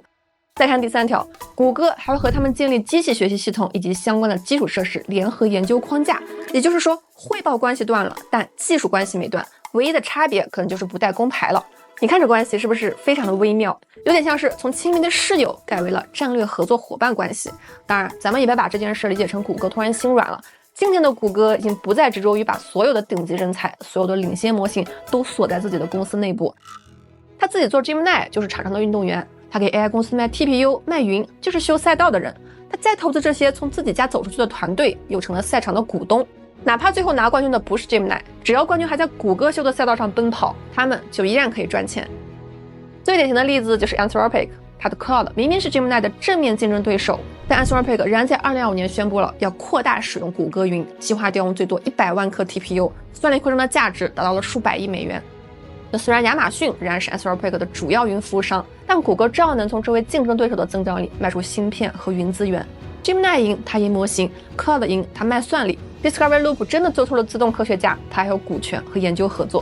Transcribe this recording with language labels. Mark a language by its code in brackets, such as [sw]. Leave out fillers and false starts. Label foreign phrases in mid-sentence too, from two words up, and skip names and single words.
[zh] 再看第3條，谷歌還會和他們建立機器學習系統以及相關的基礎設施聯合研究框架。也就是說，匯報關係斷了，但技術關係沒斷，唯一的差別可能就是不帶公牌了。你看這關係是不是非常的微妙？有點像是從親密的室友改為了戰略合作夥伴關係。當然，咱們也別把這件事理解成谷歌突然心軟了。今天的谷歌已經不再執着於把所有的頂級人才、所有的領先模型都鎖在自己的公司內部。他自己做 Gemini 就是場上的運動員，他給 AI 公司賣 TPU 賣雲就是修賽道的人，他再投資這些從自己家走出去的團隊，又成了賽場的股東。哪怕最後拿冠軍的不是 Gemini， 只要冠軍還在谷歌修的賽道上奔跑，他們就依然可以賺錢。最典型的例子就是 Anthropic， 它的 Claude 明明是 Gemini 的正面競爭對手，但 Anthropic 仍然在2025年宣布了要擴大使用谷歌雲，計劃調用最多100萬顆 TPU， 算力擴張的價值達到了數百億美元。那雖然亞馬遜仍然是 Anthropic 的主要雲服務商，但谷歌照樣能從這位競爭對手的增長裡賣出芯片和雲資源。Gemini 贏，它贏模型 ；Claude 贏，它賣算力。Discovery Loop 真的做出了自動科學家，它還有股權和研究合作。